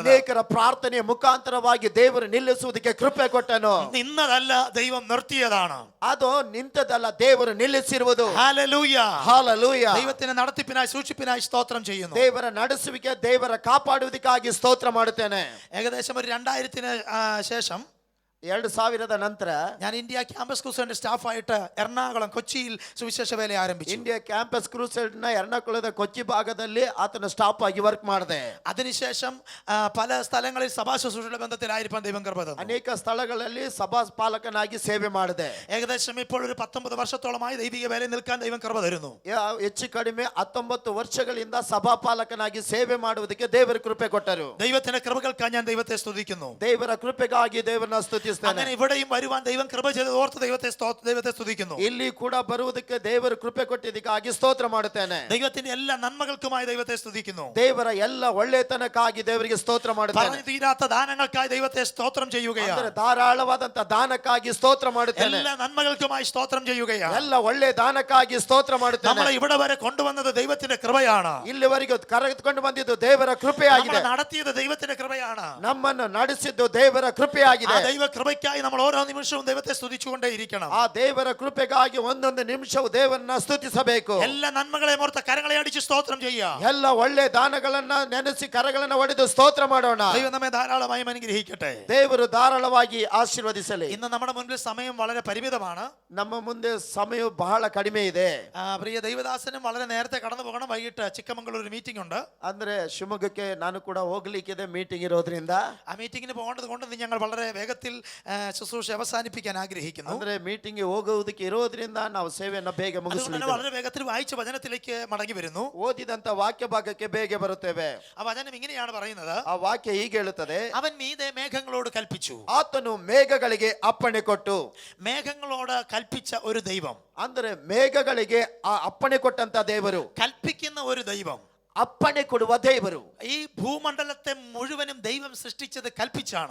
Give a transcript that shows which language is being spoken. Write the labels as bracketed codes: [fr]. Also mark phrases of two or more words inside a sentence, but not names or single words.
[kn] ಅನೇಕರ ಪ್ರಾರ್ಥನೆಯ ಮುಖಾಂತರವಾಗಿ ದೇವರು ನಿಲ್ಲಿಸುವುದಕ್ಕೆ ಕೃಪೆ ಕೊಟ್ಟನು. [ml] നിന്നതല്ല ദൈവം നിർത്തിയതാണ്. [kn] ಅದು ನಿಂತದಲ್ಲ, ದೇವರು ನಿಲ್ಲಿಸಿರುವುದು. [ml] ഹല്ലേലൂയ. [kn] ಹಾಲೆಲೂಯ. [ml] ദൈവത്തിന്റെ നടത്തിപ്പിനായി സൂക്ഷിപ്പിനായി സ്തോത്രം ചെയ്യുന്നു. [kn] ದೇವರ ನಡೆಸುವಿಕೆ, ದೇವರ ಕಾಪಾಡುವುದಕ್ಕಾಗಿ ಸ್ತೋತ್ರ ಮಾಡುತ್ತೇನೆ. [ml] ഏകദേശം ഒരു 2000-ന് ശേഷം [kn] 2000 ನಂತರ [ml] ഞാൻ ഇന്ത്യ ക്യാമ്പസ് ക്രൂസൈഡിന്റെ സ്റ്റാഫായിട്ട് എറണാകുളം കൊച്ചിയിൽ സുവിശേഷ വേല ആരംഭിച്ചു. [kn] ಇಂಡಿಯಾ ಕ್ಯಾಂಪಸ್ ಕ್ರೂಸೈಡ್ ನ ಎರ್ನಾಕುಳದ ಕೊಚ್ಚಿ ಭಾಗದಲ್ಲಿ ಆತನ ಸ್ಟಾಫ್ ಆಗಿ ವರ್ಕ್ ಮಾಡಿದೆ. [ml] അതിനുശേഷം പല സ്ഥലങ്ങളിൽ സഭാ ശുശ്രൂഷയുടെ ബന്ധത്തിലായിരിക്കാൻ ദൈവം കൃപ തന്നു. [kn] ಅನೇಕ ಸ್ಥಳಗಳಲ್ಲಿ ಸಭಾ ಪಾಲಕನಾಗಿ ಸೇವೆ ಮಾಡಿದೆ. [ml] ഏകദേശം ഇപ്പോൾ ഒരു 19 വർഷത്തോളമായി ദൈവിക വേലയിൽ നിൽക്കാൻ ദൈവം കൃപ തരുന്നു. [kn] ಹೆಚ್ಚು ಕಡಿಮೆ 19 ವರ್ಷಗಳಿಂದ ಸಭಾ ಪಾಲಕನಾಗಿ ಸೇವೆ ಮಾಡುವುದಕ್ಕೆ ದೇವರ ಕೃಪೆ ಕೊಟ್ಟರು. [ml] ദൈവത്തിന്റെ കൃപകൾക്കായി ഞാൻ ദൈവത്തെ സ്തുതിക്കുന്നു. [kn] ದೇವರ ಕೃಪೆಗಾಗಿ ದೇವರನ್ನ ಸ್ತುತಿಸ್ತೇನೆ. [ml] അങ്ങനെ ഇവിടെയും വരുവാൻ ദൈവം കൃപ ചെയ്ത് ഓർത്ത് ദൈവത്തെ സ്തുതിക്കുന്നു. [kn] ಇಲ್ಲಿ ಕೂಡ ಬರುವುದಕ್ಕೆ ದೇವರು ಕೃಪೆ ಕೊಟ್ಟಿದ್ದಕ್ಕಾಗಿ ಸ್ತೋತ್ರ ಮಾಡುತ್ತೇನೆ. [ml] ദൈവത്തിന്റെ എല്ലാ നന്മകൾക്കുമായി ദൈവത്തെ സ്തുതിക്കുന്നു. [kn] ದೇವರ ಎಲ್ಲ ಒಳ್ಳೆತನಕ್ಕಾಗಿ ದೇವರಿಗೆ ಸ್ತೋತ್ರ ಮಾಡುತ್ತೇನೆ. [ml] പറഞ്ഞു തീരാത്ത ദാനങ്ങൾക്കായി ദൈവത്തെ സ്തോത്രം ചെയ്യുകയാണ്. [kn] ಧಾರಾಳವಾದಂತ ದಾನಕ್ಕಾಗಿ ಸ್ತೋತ್ರ ಮಾಡುತ್ತೇನೆ. [ml] എല്ലാ നന്മകൾക്കുമായി സ്തോത്രം ചെയ്യുകയാണ്. [kn] ಎಲ್ಲ ಒಳ್ಳೆ ದಾನಕ್ಕಾಗಿ ಸ್ತೋತ್ರ ಮಾಡುತ್ತೇನೆ. [ml] നമ്മളെ ഇവിടെ വരെ കൊണ്ടുവന്നത് ദൈവത്തിന്റെ കൃപയാണ്. [kn] ಇಲ್ಲಿವರೆಗೂ ಕರೆದುಕೊಂಡು ಬಂದಿದ್ದು ದೇವರ ಕೃಪೆಯಾಗಿದೆ. [ml] നടത്തിയത് ദൈവത്തിന്റെ കൃപയാണ്. [kn] ನಮ್ಮನ್ನು ನಡೆಸಿದ್ದು ದೇವರ ಕೃಪೆಯಾಗಿದೆ. [ml] ആ ദൈവ കൃപയ്ക്കായി നമ്മൾ ഓരോ നിമിഷവും ദൈവത്തെ സ്തുതിച്ചുകൊണ്ടേ ഇരിക്കണം. [kn] ಆ ದೇವರ ಕೃಪೆಗಾಗಿ ಒಂದೊಂದು ನಿಮಿಷವು ದೇವರನ್ನ ಸ್ತುತಿಸಬೇಕು. [ml] എല്ലാ നന്മകളെ ഓർത്ത് കരങ്ങളെ അടിച്ച് സ്തോത്രം ചെയ്യുക. [kn] ಎಲ್ಲ ಒಳ್ಳೆ ದಾನಗಳನ್ನ ನೆನೆಸಿ ಕರಗಳನ್ನ ಒಡೆದು ಸ್ತೋತ್ರ ಮಾಡೋಣ. [ml] ദൈവം നമ്മെ ധാരാളമായി അനുഗ്രഹിക്കട്ടെ. [kn] ದೇವರು ಧಾರಾಳವಾಗಿ ಆಶೀರ್ವದಿಸಲಿ. [ml] ഇന്ന് നമ്മുടെ മുൻപിൽ സമയം വളരെ പരിമിതമാണ്. [kn] ನಮ್ಮ ಮುಂದೆ ಸಮಯ ಬಹಳ ಕಡಿಮೆ ಇದೆ. [ml] പ്രിയ ദൈവദാസനും വളരെ നേരത്തെ കടന്നു പോകണം. വൈകിട്ട് ചിക്കമംഗളൂർ ഒരു മീറ്റിംഗ് ഉണ്ട്. [kn] ಅಂದ್ರೆ ಶಿವಮೊಗ್ಗಕ್ಕೆ ನಾನು ಕೂಡ ಹೋಗ್ಲಿಕ್ಕಿದೆ ಮೀಟಿಂಗ್ ಇರೋದ್ರಿಂದ. [ml] ആ മീറ്റിംഗിന് പോകേണ്ടത് കൊണ്ട് ഞങ്ങൾ വളരെ വേഗത്തിൽ ശുശ്രൂഷ അവസാനിപ്പിക്കാൻ ആഗ്രഹിക്കുന്നു. [kn] ಅಂದ್ರೆ ಮೀಟಿಂಗ್ ಹೋಗುವುದಕ್ಕೆ ಇರೋದ್ರಿಂದ ನಾವು ಸೇವೆಯನ್ನು ಬೇಗ ಮುಗಿಸಲಿದ್ದೇವೆ. [ml] വളരെ വേഗത്തിൽ വായിച്ച വചനത്തിലേക്ക് മടങ്ങി വരുന്നു. [kn] ಓದಿದಂತ ವಾಕ್ಯ ಭಾಗಕ್ಕೆ ಬೇಗ ಬರುತ್ತೇವೆ. [ml] ആ വചനം ഇങ്ങനെയാണ് പറയുന്നത്. [kn] ಆ ವಾಕ್ಯ ಹೀಗೆ ಹೇಳುತ್ತದೆ, [ml] അവൻ മീതെ മേഘങ്ങളോട് കൽപ്പിച്ചു. [kn] ಆತನು ಮೇಘಗಳಿಗೆ ಅಪ್ಪಣೆ ಕೊಟ್ಟು. [ml] മേഘങ്ങളോട് കൽപ്പിച്ച ഒരു ദൈവം, [kn] ಅಂದ್ರೆ ಮೇಘಗಳಿಗೆ ಆ ಅಪ್ಪಣೆ ಕೊಟ್ಟಂತ ದೇವರು, [ml] കൽപ്പിക്കുന്ന ഒരു ദൈവം, [kn] ಅಪ್ಪಣೆ ಕೊಡುವ ದೇವರು. [ml] ഈ ഭൂമണ്ഡലത്തെ മുഴുവനും ദൈവം സൃഷ്ടിച്ചത് കൽപ്പിച്ചാണ്.